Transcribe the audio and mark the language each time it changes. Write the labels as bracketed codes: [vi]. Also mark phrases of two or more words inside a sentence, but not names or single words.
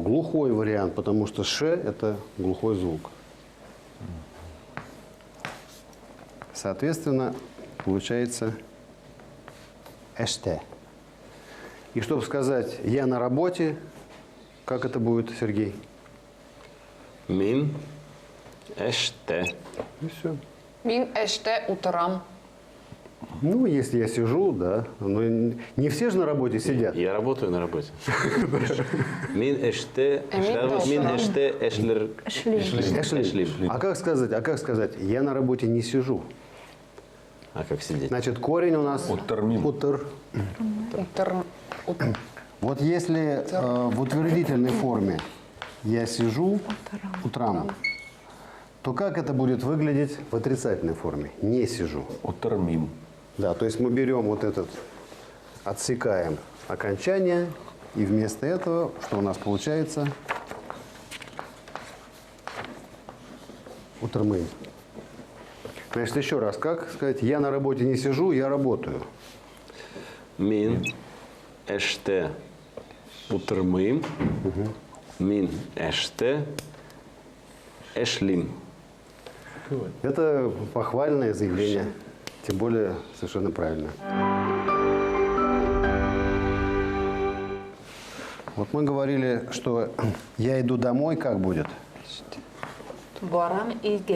[ru] Глухой вариант, потому что «ш» – это глухой звук. Соответственно, получается «эште». И чтобы сказать «я на работе», как это будет, Сергей? [tt] Мин. Эште. [ru] И все. [tt] Min işte uturam. [ru] Ну, если я сижу, да. Но не все же на работе сидят. Я работаю на работе. [tt] Мин эште. Эмин Мин Толстой. эште эшлер. Эшлим. [ru] А как сказать, я на работе не сижу? А как сидеть? Значит, корень у нас [tt] Утармим. утр. Утр. [ru] Вот если в утвердительной форме я сижу утром, то как это будет выглядеть в отрицательной форме? Не сижу. [tt] Утармим. [ru] Да, то есть мы берем вот этот, отсекаем окончание, и вместо этого, что у нас получается? [tt] Утрмым. [ru] Значит, еще раз, как сказать, я на работе не сижу, я работаю. [tt] Мин эште утырмым. Мин эште эшлим. [ru] Это похвальное заявление, тем более совершенно правильно. Вот мы говорили, что я иду домой, как будет? [tt] Барам и ге.